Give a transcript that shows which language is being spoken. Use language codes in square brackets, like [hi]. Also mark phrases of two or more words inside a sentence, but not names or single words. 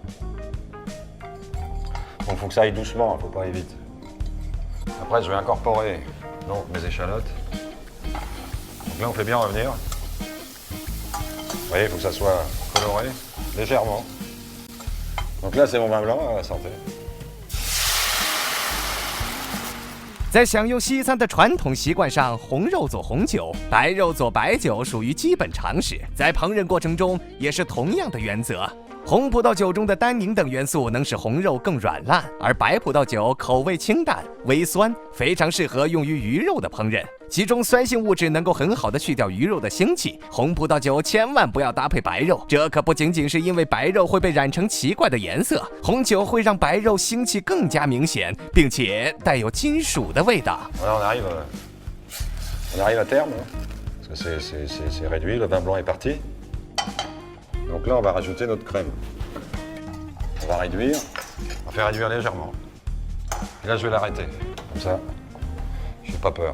[fr] Donc il faut que ça aille doucement, il ne faut pas aller vite. Après, je vais incorporer donc, mes échalotes. Donc là, on fait bien revenir. Vous voyez, il faut que ça soit coloré, légèrement. Donc là, c'est mon vin blanc, à la santé. [zh] 在享用西餐的传统习惯上，红肉做红酒，白肉做白酒属于基本常识。在烹饪过程中，也是同样的原则。红葡萄酒中的单宁等元素能使红肉更软烂，而白葡萄酒口味清淡、微酸，非常适合用于鱼肉的烹饪。其中酸性物质能够很好的去掉鱼肉的腥气。红葡萄酒千万不要搭配白肉，这可不仅仅是因为白肉会被染成奇怪的颜色，红酒会让白肉腥气更加明显，并且带有金属的味道。 [fr] On arrive à terme, parce que c'est réduit, le vin blanc est parti. Donc là, on va rajouter notre crème. On va réduire, on va faire réduire légèrement. Et là, je vais l'arrêter, comme ça, je n'ai pas peur.